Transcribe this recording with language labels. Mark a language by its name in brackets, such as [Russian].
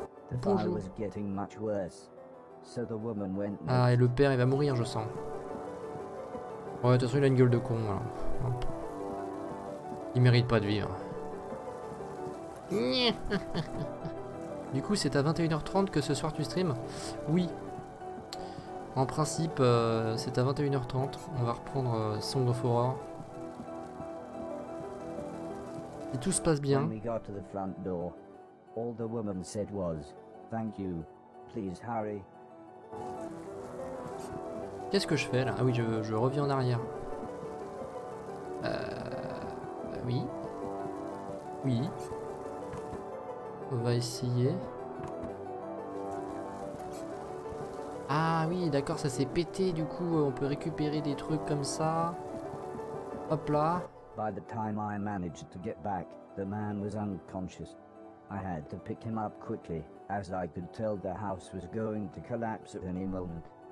[English] The fire was getting much worse, so the woman went [French] Ah, et [English] next. [French] le père, il va mourir, je sens. Ouais, de toute façon, il a une gueule de con. Alors. Il mérite pas de vivre. Du coup, c'est à 21h30 que ce soir tu stream? Oui. En principe, c'est à 21h30. On va reprendre Song of Horror. Et tout se passe bien. [English] When we got to the front door, all the woman said was, "Thank you. Please hurry." [French] Qu'est-ce que je fais là? Ah oui, je reviens en arrière. Oui. Oui. On va essayer. Ah oui, d'accord, ça s'est pété, du coup, on peut récupérer des trucs comme ça. Hop là. [English] By the time I managed to get back, the man was unconscious. I had to pick him up quickly, as I could tell the house was going to collapse at any moment.